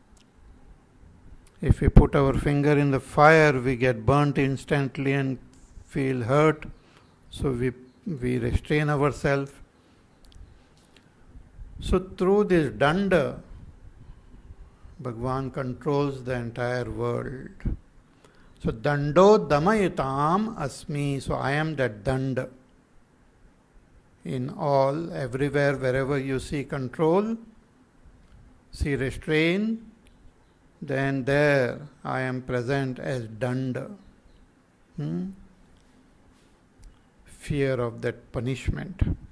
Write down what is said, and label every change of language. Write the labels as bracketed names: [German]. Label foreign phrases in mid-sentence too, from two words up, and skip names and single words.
[English] If we put our finger in the fire, we get burnt instantly and feel hurt. So we restrain ourselves. So through this danda, Bhagavan controls the entire world. [Sanskrit] So dando damayitam asmi. [English] So I am that danda. In all, everywhere, wherever you see control, see restraint, then there I am present as danda. Fear of that punishment.